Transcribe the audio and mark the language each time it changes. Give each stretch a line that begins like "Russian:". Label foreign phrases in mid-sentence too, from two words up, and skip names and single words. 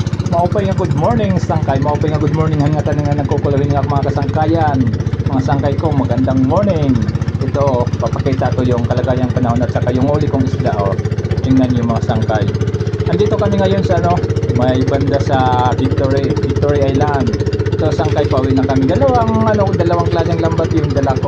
Waray: Maupay nga
English: good morning
Waray: sangkay, maupay nga
English: good morning
Waray: hangatan nga nagkukulawin nga mga kasangkayan.
Filipino: Mga sangkay ko, magandang morning. Ito, papakita ko yung kalagayang panahon at saka yung uli kong isda. Tingnan niyo mga sangkay. Andito kami ngayon sa may banda sa Victory Island. Ito sangkay, pauwi na kami. Dalawang klaseng lambat yung dala ko.